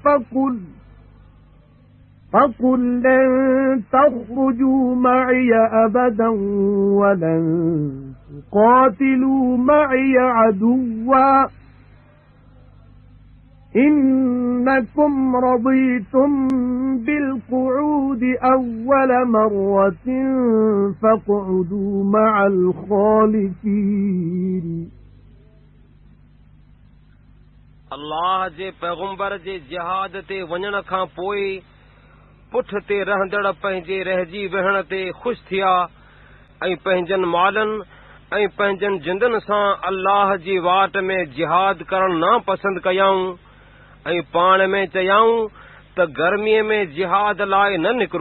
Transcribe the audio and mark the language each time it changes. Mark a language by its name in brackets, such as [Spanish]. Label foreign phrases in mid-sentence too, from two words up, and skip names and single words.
[Arabic] فقل لن تخرجوا معي أبدا ولن تقاتلوا معي عدوا إنكم رضيتم بالقعود أول مرة فاقعدوا مع الخالفين [Sindhi] अल्लाह जे पैगंबर जे जिहाद ते वञण खां पोइ पुठ ते रहंदड़ पंहिंजे रहिजी वेहण ते ख़ुशि थिया ऐं पंहिंजनि मालनि ऐं पंहिंजनि जिंदनि सां अल्लाह जी वाट में जिहाद करण न पसंदि कयाऊं ऐं पाण में चयाऊं त गर्मीअ में जिहाद लाइ न निकिरो।